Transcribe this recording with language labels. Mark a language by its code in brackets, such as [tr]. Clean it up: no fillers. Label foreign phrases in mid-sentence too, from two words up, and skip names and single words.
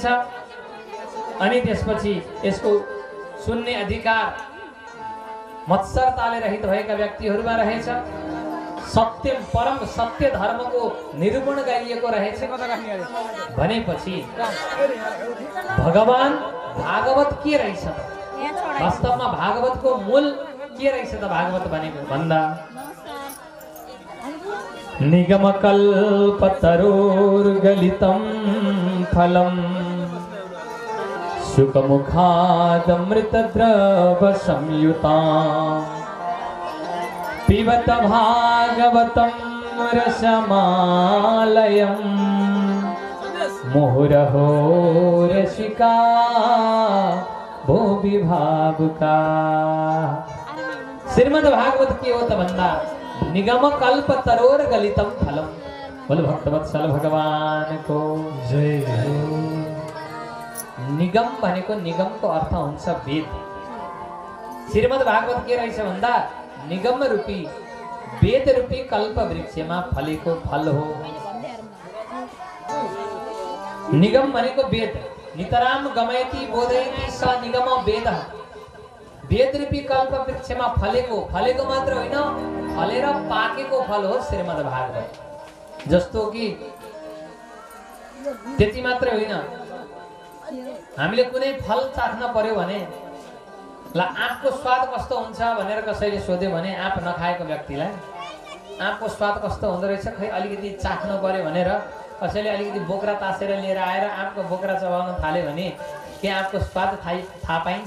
[ne] अनि त्यसपछि यसको सुन्ने अधिकार मत्सरताले रहित भएका व्यक्तिहरूमा रहेछ। सत्य परम सत्य धर्मको निरूपण गरिएको रहेछ। भनेपछि भगवान भागवत के रहेछ? वास्तवमा भागवतको मूल के रहेछ त? भागवत भनेको भन्दा [sa] निगमकल्पतरोर्गलितं फलम् सुखमुखादमृतद्रवसंयुताम् पिबत भागवतं रसमालयम् मुहुरहो रसिका भुवि भावुका। [ne] श्रीमद् भागवत के हो त भन्दा [sa] निगम कल्प तरोर गलितम फलम। [ne] बोल भक्तवत्सल भगवानको जय। निगम भनेको निगमको अर्थ हुन्छ वेद। श्रीमद् भागवत के रहेछ भन्दा निगम रूपी वेद रूपी कल्प वृक्षमा फलेको फल हो। निगम भनेको वेद। [sa] नितराम गमयति बोधयति स निगम वेद। [ne] वेद रूपी कल्प वृक्षमा फलेको मात्र होइन, फलेर पाकेको फल हो श्रीमद् भागवत। जस्तो कि त्यति मात्रै होइन, हामीले कुनै फल चाख्न पर्यो भने ल आँपको स्वाद कस्तो हुन्छ भनेर कसैले सोध्यो भने आँप नखाएको व्यक्तिलाई आँपको स्वाद कस्तो हुँदो रहेछ खै अलिकति चाख्नु पर्यो भनेर कसैले अलिकति बोक्रा तासेर लिएर आएर आँपको बोक्रा चबाउन थाल्यो भने के आँपको स्वाद थाहा पाइन्छ?